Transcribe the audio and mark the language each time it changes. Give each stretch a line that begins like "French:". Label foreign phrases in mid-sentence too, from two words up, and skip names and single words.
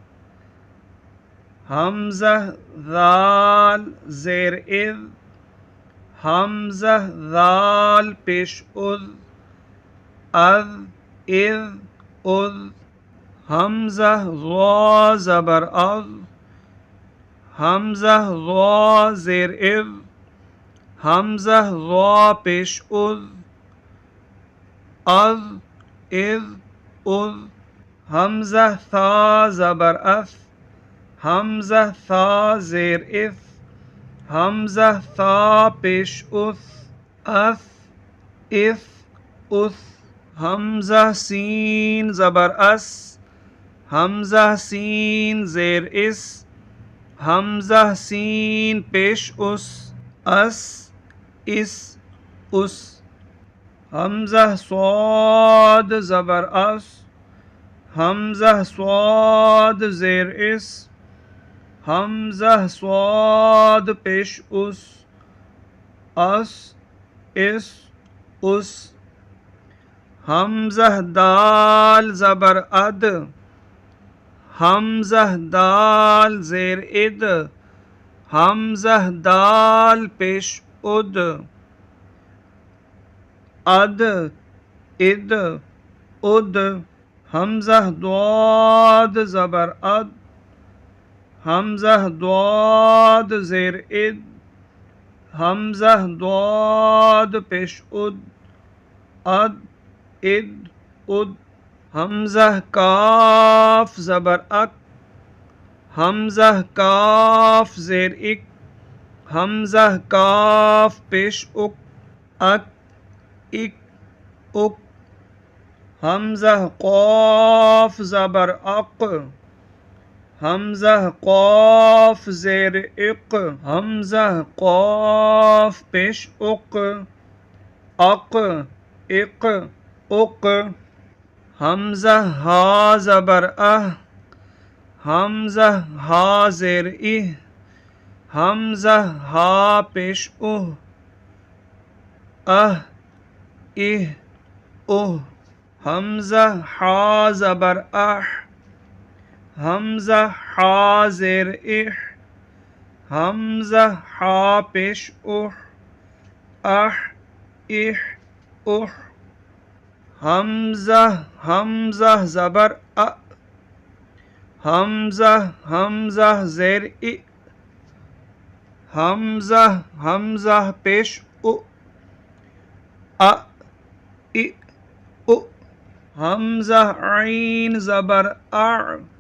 Urdu: حمزہ ذال زیر از، حمزہ ذال پیش از، از از، حمزہ ضا زبر از، حمزہ ضا زیر از، حمزہ ضا پیش از، از از، حمزہ ثا زبر اف، حمزہ ثا زیر اف، حمزہ ثا پیش اس، اف اف اس، حمزہ سین زبر اس، حمزہ سین زیر اس، حمزہ سین پیش اس، اس اس، حمزہ صاد زبر اس، حمزہ صاد زیر اس، حمزہ صاد پیش اس، اس اس، حمزہ دال زبر اد، حمزہ دال زیر اد، حمزہ دال پیش اد، اد اد اد، حمزہ ضاد زبر اد، حمزہ ضاد زیر اد، حمزہ ضاد پیش اد، اد اد اد، حمزہ کاف زبر اک، حمزہ کاف زیر اک، حمزہ کاف پیش اک، اک اک اک، حمزہ قاف زبر اق، حمزہ قاف زیر اق، حمزہ قاف پیش اق، اق اق اق، حمزہ ہا زبر اہ، حمزہ ہا زیر اہ، حمزہ ہا پیش اہ، اہ اہ اہ، حمزہ حا زبر اح، حمزہ حا زیر اح، حمزہ حا پیش اح، اح اح اح، حمزہ زبر ا، حمزہ زیر ا، حمزہ پیش او، ا ای او، حمزہ عین زبر ا،